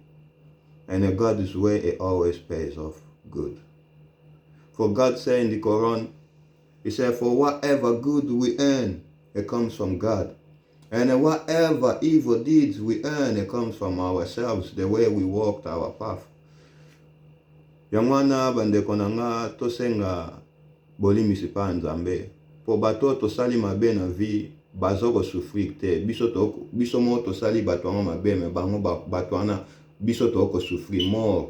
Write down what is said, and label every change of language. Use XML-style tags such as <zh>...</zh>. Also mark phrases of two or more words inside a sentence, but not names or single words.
<en>And God's way, it always pays off good. For God said in the Quran, He said, for whatever good we earn, it comes from God. And whatever evil deeds we earn, it comes from ourselves, the way we walked our path.</en> <ln>Yangwana bandeko nanga tosenga bolimisi pa Nzambe. Po bato tosali mabe na vie, bazoko souffrir te. Biso mo tosali bato anga mabe, me bango bato wana biso toko</ln> <fr>souffrir mort.</fr>